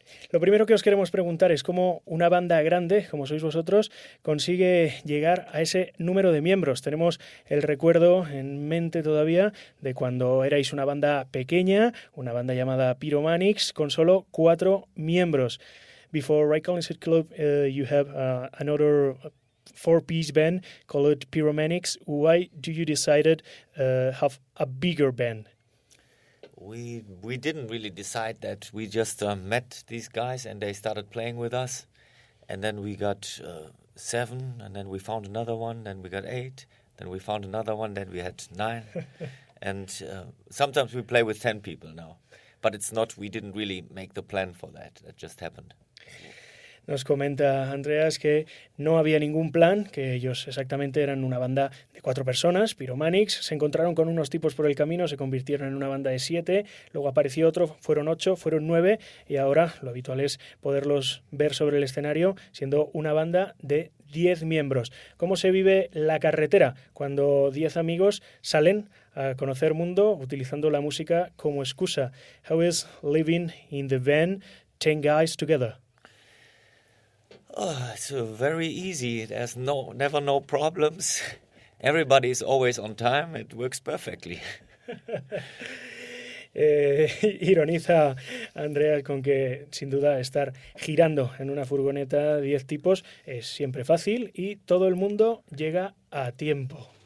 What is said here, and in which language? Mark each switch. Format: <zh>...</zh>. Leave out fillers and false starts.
<es>Lo primero que os queremos preguntar es cómo una banda grande, como sois vosotros, consigue llegar a ese número de miembros. Tenemos el recuerdo en mente todavía de cuando erais una banda pequeña, una banda llamada Pyromanics, con solo 4 miembros.</es> <en>Before Ray Collins Hit Club, you have another 4-piece band called Pyromanics. Why do you decided have a bigger band? We didn't really decide that. We just met these guys and they started playing with us. And then we got 7, and then we found another one, then we got 8, then we found another one, then we had 9. And sometimes we play with 10 people now. But it's not, we didn't really make the plan for that. It just happened.</en> <es>Nos comenta Andreas que no había ningún plan, que ellos exactamente eran una banda de 4 personas, Pyromanics, se encontraron con unos tipos por el camino, se convirtieron en una banda de 7, luego apareció otro, fueron 8, fueron 9 y ahora lo habitual es poderlos ver sobre el escenario siendo una banda de 10 miembros. ¿Cómo se vive la carretera cuando 10 amigos salen a conocer mundo utilizando la música como excusa?</es> <en>How is living in the van 10 guys together? Oh, it's very easy. There's never no problems. Everybody is always on time. It works perfectly.</en> <es>Ironiza Andrea con que sin duda estar girando en una furgoneta 10 tipos es siempre fácil y todo el mundo llega a tiempo.</es>